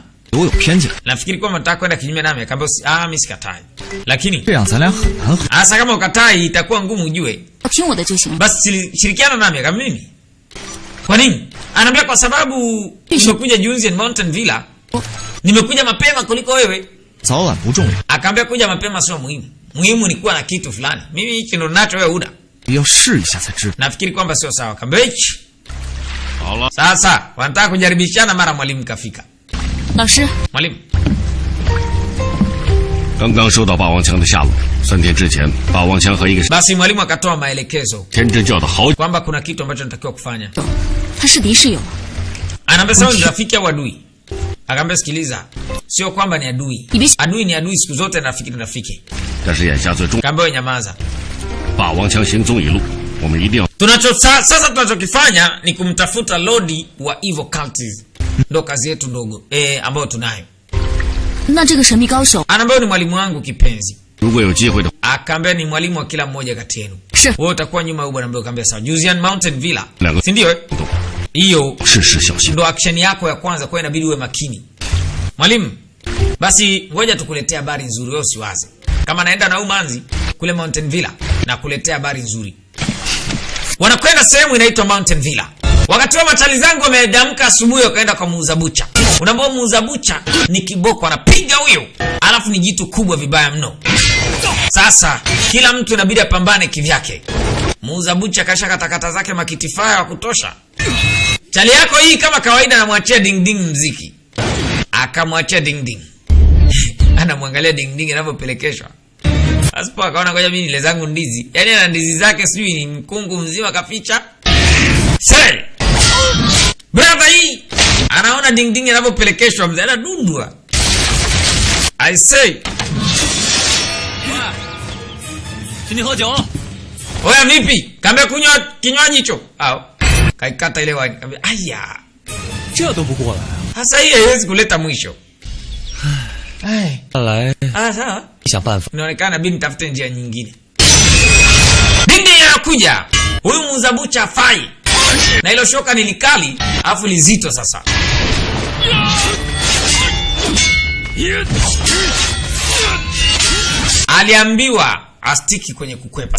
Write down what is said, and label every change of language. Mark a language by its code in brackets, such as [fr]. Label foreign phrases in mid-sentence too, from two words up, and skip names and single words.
[sw] Nafikiri kwamba nataka kwenda kinyume nami, akamwambia mimi sikatai. Lakini sasa kama ukatai itakuwa ngumu ujue. Basi shirikiana nami kama mimi. Kwa nini? Anaambia kwa sababu nimekuja juzi in Mountain Villa. Nimekuja mapema kuliko wewe. [zh] 早晚不重要。 [sw] Akaambia kuja mapema sio muhimu. Muhimu ni kuwa na kitu fulani. Mimi hichi ndo nacho wewe una. [zh] 要试一下才知道。 [sw] Nafikiri kwamba sio sawa. Akaambia hichi. [zh] 好了， [sw] Sasa wanataka kujaribishana, mara mwalimu kafika. [zh] 老师， [sw] Mwalimu, [zh] 刚刚收到霸王枪的下落，3天之前，霸王枪和一个 [sw] basi mwalimu akatoa maelekezo [zh] 天真教的好 [sw] kwamba kuna kitu ambacho natakiwa kufanya. [zh] 他是敌是友？ [sw] Anaambia sawa, ni rafiki au adui? Akaambia sikiliza, sio kwamba ni adui. Adui ni adui siku zote, na rafiki ni rafiki. [zh] 但是眼下最重， [sw] Akaambia wewe nyamaza. [zh] 霸王枪行踪已露，我们一定要 [sw] Sasa tunachokifanya ni kumtafuta lodi wa [en] evil cultists. [sw] Ndo kazi yetu ndogo ambayo tunayo. [zh] 那这个神秘高手 [sw] Anaambia ni mwalimu wangu kipenzi. [zh] 如果有机会的， [sw] Akaambia ni mwalimu wa kila mmoja kati yenu. [zh] 是 [sw] Wewe utakuwa nyuma ya bwana mdogo. Akaambia sawa. Juzian Mountain Villa. Lengo. Si ndio? Hiyo [zh] 事事小心。 [sw] ndo action yako ya kwanza, kwa inabidi uwe makini. Mwalimu, basi ngoja tukuletea habari nzuri, wewe usiwaze. Kama naenda na umanzi kule Mountain Villa na kuletea habari nzuri. Wanakwenda sehemu inaitwa Mountain Villa. Wakati wa machali zangu wamedamka asubuhi wakaenda kwa muuza bucha. Unaambia muuza bucha ni kiboko, anapiga huyo. Alafu ni jitu kubwa vibaya mno. Sasa kila mtu inabidi apambane kivyake. Muuza bucha kasha katakata zake makitifaya wa kutosha. Chali yako hii kama kawaida anamwachia ding ding mziki. Akamwachia ding ding. Anamwangalia ding ding anavyopelekeshwa. Asipo akaona ngoja mimi nile zangu ndizi. Yaani ana ndizi zake sijui ni mkungu mzima kaficha. [en] Say! Brother [sw] hii anaona ding ding anavyopelekeshwa, mzee anadundwa. [en] I say. [zh] 请你喝酒。 [sw] Oya vipi? Kaambia kunywa kinywaji hicho. Au. Kaikata ile wine. Kaambia aya. [zh] 这都不过来啊！ [sw] Sasa hii haiwezi kuleta mwisho. [zh] 看来 [sw] Sawa. [zh] 你想办法。 [sw] Inaonekana bidi nitafute njia nyingine. Dindi anakuja. Huyu muuza bucha afai. Na hilo shoka ni likali, afu lizito sasa. Aliambiwa astiki kwenye kukwepa.